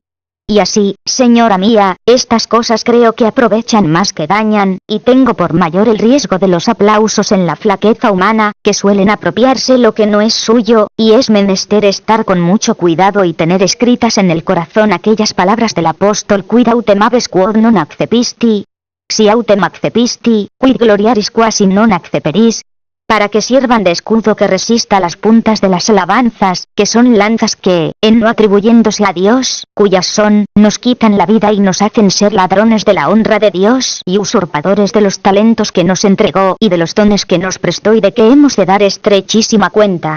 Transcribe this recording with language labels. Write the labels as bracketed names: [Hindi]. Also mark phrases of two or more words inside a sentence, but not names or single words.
[Spanish] Y así, señora mía, estas cosas creo que aprovechan más que dañan, y tengo por mayor el riesgo de los aplausos en la flaqueza humana, que suelen apropiarse lo que no es suyo, y es menester estar con mucho cuidado y tener escritas en el corazón aquellas palabras del apóstol: [Latin] quid autem habes quod non accepisti, si autem accepisti, quid gloriaris quasi non acceperis. [Spanish] para que sirvan de escudo que resista las puntas de las alabanzas, que son lanzas que, en no atribuyéndose a Dios, cuyas son, nos quitan la vida y nos hacen ser ladrones de la honra de Dios y usurpadores de los talentos que nos entregó y de los dones que nos prestó y de que hemos de dar estrechísima cuenta.